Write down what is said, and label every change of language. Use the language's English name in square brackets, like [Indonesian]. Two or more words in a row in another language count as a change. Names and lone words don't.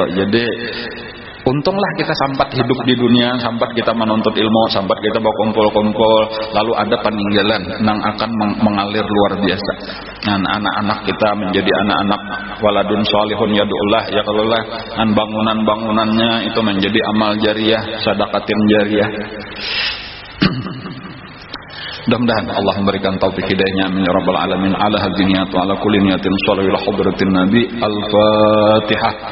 [Indonesian] Jadi untunglah kita sampat hidup di dunia, sampat kita menuntut ilmu, sampat kita berkumpul-kumpul, lalu ada peninggalan yang akan mengalir luar biasa. Anak-anak kita menjadi anak-anak [Arabic] ولد صالح يدعو له [Indonesian] ya kalau lah, bangunan-bangunannya itu menjadi amal jariah, sedekatin jariah. Mudah-mudahan Allah memberikan taufik hidayahnya [Arabic] آمين يا رب العالمين على هذه النية وعلى كل نية صلى الله عليه وسلم. الفاتحة.